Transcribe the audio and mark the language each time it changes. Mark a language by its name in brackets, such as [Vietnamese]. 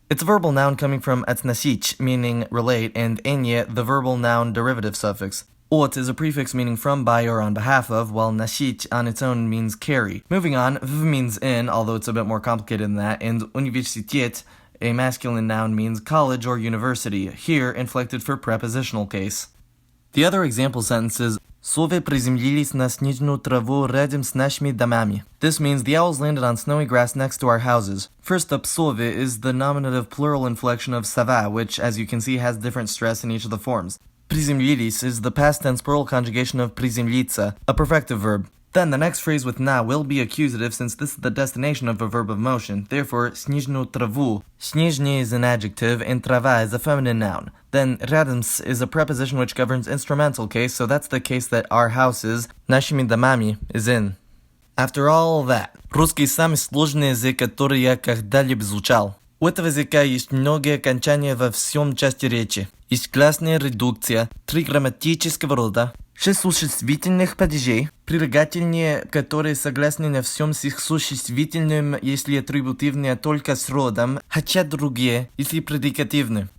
[English] It's a verbal noun coming from относить, meaning relate, and enye, the verbal noun derivative suffix. От is a prefix meaning from, by, or on behalf of, while носить on its own means carry. Moving on, v means in, although it's a bit more complicated than that, and университет, a masculine noun, means college or university, here inflected for prepositional case. The other example sentence is [Russian] Совы приземлились на снежную траву рядом с нашими домами. [English] This means the owls landed on snowy grass next to our houses. First up, совы is the nominative plural inflection of сова, which, as you can see, has different stress in each of the forms. Приземлились is the past tense plural conjugation of приземлиться, a perfective verb. Then the next phrase with na will be accusative since this is the destination of a verb of motion. Therefore, снежную траву. Снежный is an adjective and трава is a feminine noun. Then рядом с is a preposition which governs instrumental case, so that's the case that our houses, нашими домами, is in. [Russian] After all that, русский самый сложный язык, который я когда-либо изучал. У этого языка есть многие окончания во всем части речи. Есть классная редукция, 3 грамматического рода, 6 существительных падежей, прилагательные, которые согласны на всем с их существительным, если атрибутивные только с родом, хотя другие, если предикативны.